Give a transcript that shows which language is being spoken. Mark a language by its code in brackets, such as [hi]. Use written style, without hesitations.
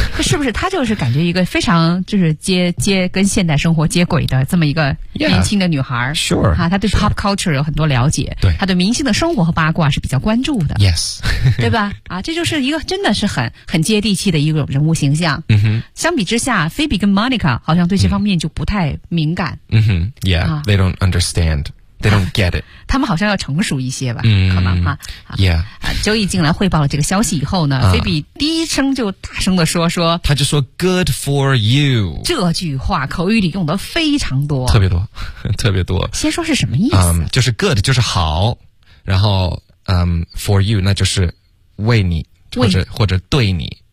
[zh] 是不是他就是感觉一个非常就是接跟现代生活接轨的这么一个年轻的女孩。 [en] yeah, sure, [zh] 他对 pop culture 有很多了解，对、sure. 他对明星的生活和八卦是比较关注的， [en] yes. [zh] 对吧，啊，这就是一个真的是很接地气的一个人物形象、 [en] mm-hmm. [zh] 相比之下 Phoebe 跟 Monica 好像对这方面就不太敏感。 [en] 嗯哼 ，Yeah,、啊、they don't understand, they don't get it. [zh] 他们好像要成熟一些吧，嗯、可能哈、啊。 [en] Yeah, [zh] Joey 进来汇报了这个消息以后呢，菲比第一声就大声的说，他就说 [en] "Good for you"， [zh] 这句话口语里用的非常多，特别多，特别多。先说是什么意思？就是 good 就是好，然后for you 那就是为你，或者对你。